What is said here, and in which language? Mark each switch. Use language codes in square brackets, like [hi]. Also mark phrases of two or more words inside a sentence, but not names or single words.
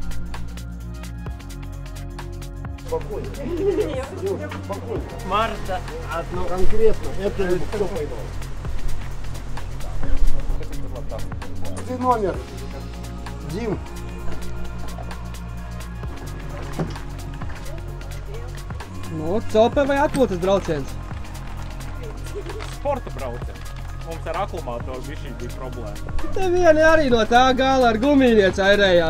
[ru] Марта. Ну, конкретно, это кто поймал? Ты номер. Дим. [lv] Nu, cope vai atpūtas brauciens? Sporta brauciens. Mums ar akumulātoru bija problēma. Te vieni arī no tā gala ar gumīniec airējās.